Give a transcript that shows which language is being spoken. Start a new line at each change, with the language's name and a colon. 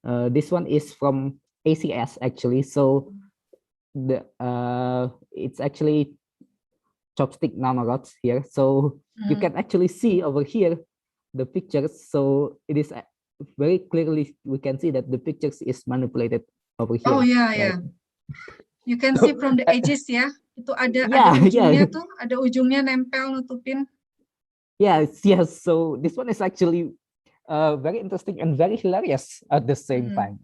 English: This one is from ACS actually. So the it's actually chopstick nanorods here. So you can actually see over here the pictures. So it is very clearly we can see that the pictures is manipulated over here. Oh yeah, yeah. You can see from the edges ya.
Indonesian: Itu ada ujungnya tuh, ada ujungnya nempel nutupin.
English: Yes. So this one is actually very interesting and very hilarious at the same time.